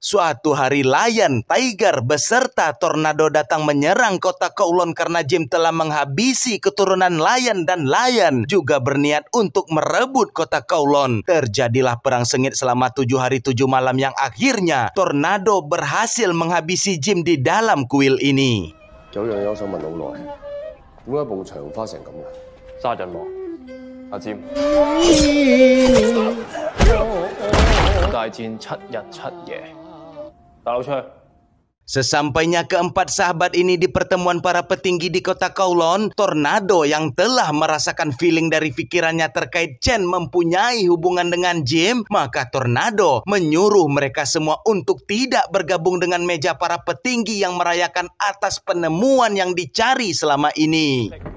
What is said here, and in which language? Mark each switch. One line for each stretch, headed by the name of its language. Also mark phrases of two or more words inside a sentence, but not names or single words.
Indonesian: Suatu hari Lion, Tiger beserta Tornado datang menyerang kota Kowloon karena Jim telah menghabisi keturunan Lion, dan Lion juga berniat untuk merebut kota Kowloon. Terjadilah perang sengit selama 7 hari 7 malam yang akhirnya Tornado berhasil menghabisi Jim di dalam kuil ini.
Cantonese: 有樣嘢我想問好耐，點解埲牆花成咁嘅？殺人魔，阿占。大戰7日7夜，大佬出去。
Indonesian: Sesampainya keempat sahabat ini di pertemuan para petinggi di kota Kowloon, Tornado yang telah merasakan feeling dari pikirannya terkait Chen mempunyai hubungan dengan Jim, maka Tornado menyuruh mereka semua untuk tidak bergabung dengan meja para petinggi yang merayakan atas penemuan yang dicari selama ini.